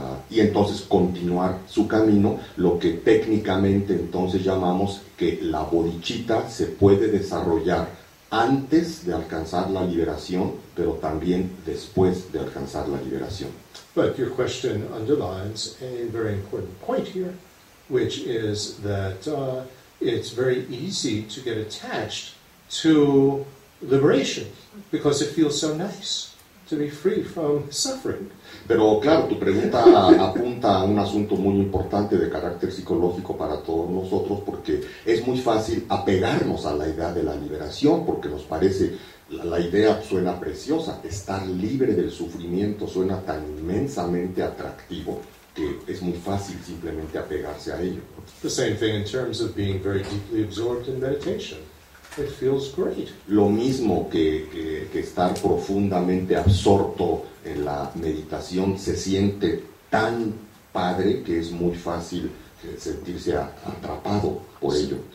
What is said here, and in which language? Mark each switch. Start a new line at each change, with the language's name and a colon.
Spanish: Y entonces continuar su camino, lo que técnicamente entonces llamamos que la bodhicitta se puede desarrollar antes de alcanzar la liberación, pero también después de alcanzar la liberación.
English: But your question underlines a very important point here, which is that it's very easy to get attached to liberation because it feels so nice to be free from suffering.
Spanish: Pero claro, tu pregunta apunta a un asunto muy importante de carácter psicológico para todos nosotros, porque es muy fácil apegarnos a la idea de la liberación, porque nos parece, la idea suena preciosa, estar libre del sufrimiento suena tan inmensamente atractivo que es muy fácil simplemente apegarse a ello.
English: The same thing in terms of being very deeply absorbed in meditation. It feels great.
Spanish: Lo mismo que estar profundamente absorto en la meditación se siente tan padre que es muy fácil sentirse atrapado por ello.